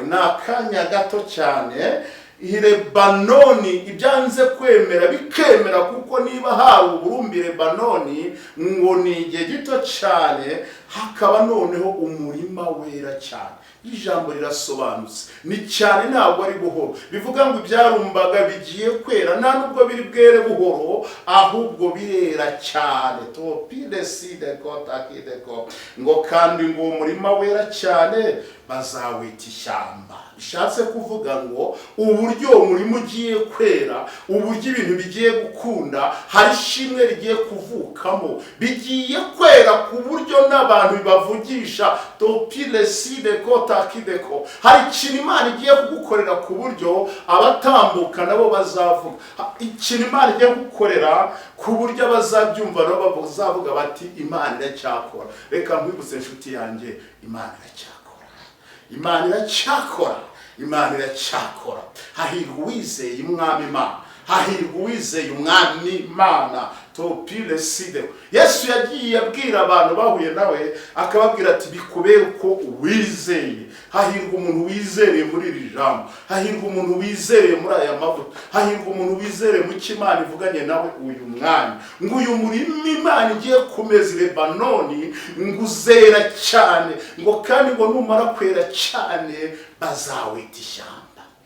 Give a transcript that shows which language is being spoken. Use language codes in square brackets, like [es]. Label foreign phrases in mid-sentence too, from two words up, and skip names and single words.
[rw] Nakanya gato cyane i Lebanoni ibyanze kwemera bikemera, kuko niba hari uburumbi Lebanoni ngo ni igihe gito cyane hakaba noneho umurima wera cyane. Ijambo rirasobanutse, ni cyane ntabwo ari buhoro. Bivuga ngo ibyarumbaga bigiye kwera nta nubwo biri bwere buhoro, ahubwo birera cyane. To pile side kota kideko. Ngo kandi ngo umurima wera cyane bazawita ishyamba. Bishatse kuvuga ngo uburyo umurimo ugiye kwera, uburyo ibintu bigiye gukunda, hari shimwe rigiye kuvukamo, bigiye kwera ku buryo n'abantu bibavugisha. To pile side kota kideko. Hari ikintu Imana igiye kugukorera ku buryo abatambuka nabo bazavuga. Ikintu Imana igiye gukorera ku buryo abazabyumva nabo bazavuga bati Imana iracyakora. Reka nkwibutse inshuti yanjye, Imana iracyakora, Imana iracyakora, Imana iracyakora. Hahirwa uwizeye umwami Imana, hahirwa uwizeye umwami Imana. To pile side. Yesu yagiye abwira abantu bahuye nawe akababwira ati bikubere uko uwizeye. Hahirwa umuntu wizereye muri iri jambo, hahirwa umuntu wizereye muri aya mavuta, hahirwa umuntu wizereye mu cy'Imana ivuganye nawe uyu mwanya. Ngo uyu murima Imana igiye kumeza i Lebanoni ngo uzera cyane, ngo kandi ngo numara kwera cyane bazawita ishyamba.